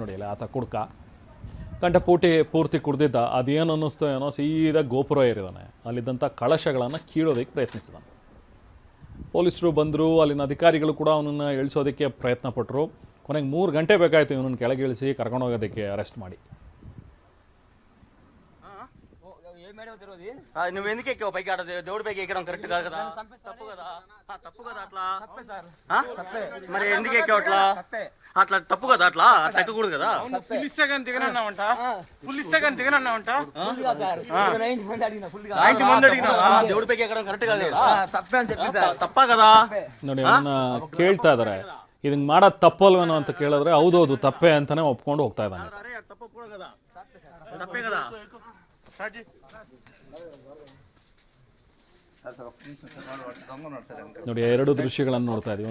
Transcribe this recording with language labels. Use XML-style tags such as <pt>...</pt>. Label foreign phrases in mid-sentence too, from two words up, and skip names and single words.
<kn>ನೋಡಿ, ಆತ ಕುಡ್ಕ ಪೂರ್ತಿ ಕುಡ್ದಿದ್ದ. ಅದೇನು ಅನ್ನಿಸ್ತೋ ಏನೋ, ಸೀದಾ ಗೋಪುರ ಏರಿದಾನೆ. ಅಲ್ಲಿದ್ದಂಥ ಕಳಶಗಳನ್ನು ಕೀಳೋದಕ್ಕೆ ಪ್ರಯತ್ನಿಸಿದಾನೆ. ಪೊಲೀಸರು ಬಂದರು. ಅಲ್ಲಿನ ಅಧಿಕಾರಿಗಳು ಕೂಡ ಅವನನ್ನು ಇಳಿಸೋದಕ್ಕೆ ಪ್ರಯತ್ನ ಪಟ್ಟರು. ಕೊನೆಗೆ 3 ಗಂಟೆ ಬೇಕಾಯಿತು ಇವನನ್ನು ಕೆಳಗಿಳಿಸಿ ಕರ್ಕೊಂಡು ಹೋಗೋದಕ್ಕೆ ಅರೆಸ್ಟ್ ಮಾಡಿ.</kn> <te>నువ్వు ఎందుకు ఎక్కావు పైకి? ఆడ దేవుడి పైకి ఎక్కడం కరెక్ట్ కాదు కదా, తప్పు కదా. తప్పు కదా అట్లా, మరి ఎందుకు ఎక్కావు అట్లా? అట్లా తప్పు కదా, అట్లా అట్లా ఎక్కకూడదు కదా. ఫుల్ ఇస్తే కానీ దిగనన్నావంట, ఫుల్ ఇస్తే కానీ దిగనన్నావంట. 90 మంది అడిగినావా? దేవుడి పైకి ఎక్కడం కరెక్ట్ కాదు కదా, తప్ప కదా.</te> <kn>ನೋಡಿ, ಅವನ್ನ ಕೇಳ್ತಾ ಇದ್ದಾರೆ, ಇದನ್ನ ಮಾಡೋದು ತಪ್ಪಲ್ವೇನೋ ಅಂತ ಕೇಳಿದ್ರೆ ಹೌದೌದು ತಪ್ಪೇ ಅಂತಾನೆ ಒಪ್ಕೊಂಡು ಹೋಗ್ತಾ ಇದ್ದಾನೆ. ತಪ್ಪೇ కదా. ನೋಡಿ, 2 ದೃಶ್ಯಗಳನ್ನು ನೋಡ್ತಾ ಇದ್ದೀವಿ.</kn>